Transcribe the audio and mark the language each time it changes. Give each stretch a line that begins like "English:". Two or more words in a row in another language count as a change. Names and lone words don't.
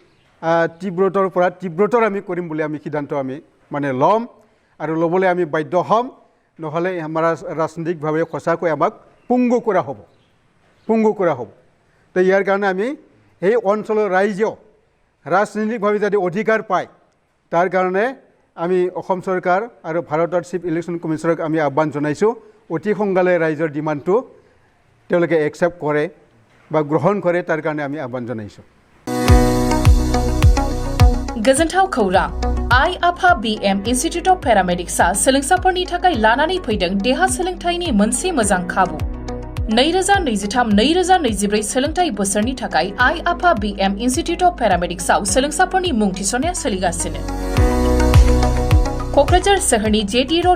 Assamese: তীব্ৰতৰ আমি কৰিম বুলি আমি সিদ্ধান্ত আমি মানে ল'ম আৰু ল'বলৈ আমি বাধ্য হ'ম নহ'লে আমাৰ ৰাজনৈতিকভাৱে সঁচাকৈ আমাক পংগু কৰা হ'ব তো ইয়াৰ কাৰণে আমি এই অঞ্চলৰ ৰাইজেও ৰাজনৈতিকভাৱে যাতে অধিকাৰ পায় তাৰ কাৰণে আমি অসম চৰকাৰ আৰু ভাৰতৰ
English: Chief Election Commissioner
Assamese: আমি আহ্বান জনাইছোঁ অতি সোনকালে ৰাইজৰ ডিমাণ্ডটো তেওঁলোকে একচেপ্ট কৰে বা গ্ৰহণ কৰে তাৰ কাৰণে আমি আহ্বান জনাইছোঁ
Bodo: गोजोनथाव खौरां आइ आफा BM इन्स्टिट्युट अफ पेरामेडिक्सआ सोलोंसाफोरनि थाखाय लानानै फैदों देहा सोलोंथायनि मोनसे मोजां खाबु 2023-2024 सोलोंथाय बोसोरनि थाखाय आइ आफा BM इन्स्टिट्युट अफ पेरामेडिक्सआव सोलोंसाफोरनि मुं थिसननाया सोलिगासिनो क'क्राझार सोहोरनि JT रोड